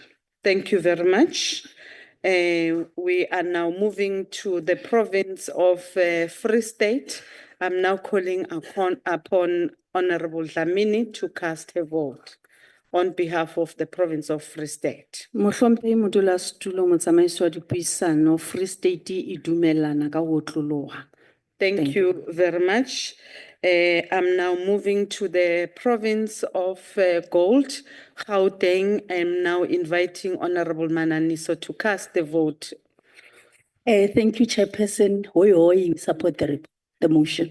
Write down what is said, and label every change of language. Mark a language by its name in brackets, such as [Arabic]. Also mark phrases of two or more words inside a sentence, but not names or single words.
[English] Thank you very much. We are now moving to the province of Free State. I'm now calling upon Honorable Dlamini to cast her vote. on behalf of the province of Free State. [Southern Sotho] Mohlomphehi modulasetulo motsamaisi wa dipuisano, Free State e dumellana ka ho otloloha. [English] Thank you very much. I'm now moving to the province of Gold, Gauteng. I'm now inviting Honorable Mananiso to cast the vote. Thank you, Chairperson. Hoi hoi, support the motion.